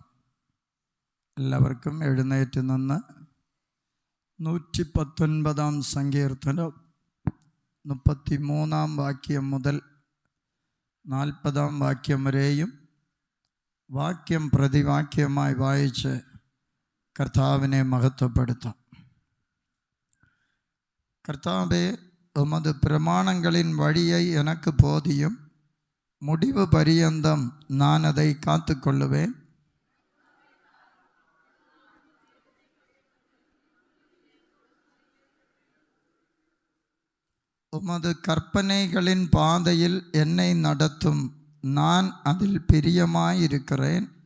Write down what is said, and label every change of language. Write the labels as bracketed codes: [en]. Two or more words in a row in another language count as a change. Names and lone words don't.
[ml] എല്ലാവർക്കും എഴുന്നേറ്റ് നിന്ന് 119 സങ്കീർത്തനം 33 വാക്യം മുതൽ 40 വാക്യം വരെയും വാക്യം പ്രതിവാക്യമായി വായിച്ച് കർത്താവിനെ മഹത്വപ്പെടുത്താം. [ta] கர்த்தாவே, உமது பிரமாணங்களின் வழியை எனக்கு போதியும், முடிவு பரியந்தம் நான் அதை காத்து கொள்ளுவேன். உமது கற்பனைகளின் பாதையில் என்னை நடத்தும், நான் அதில் பிரியமாயிருக்கிறேன்.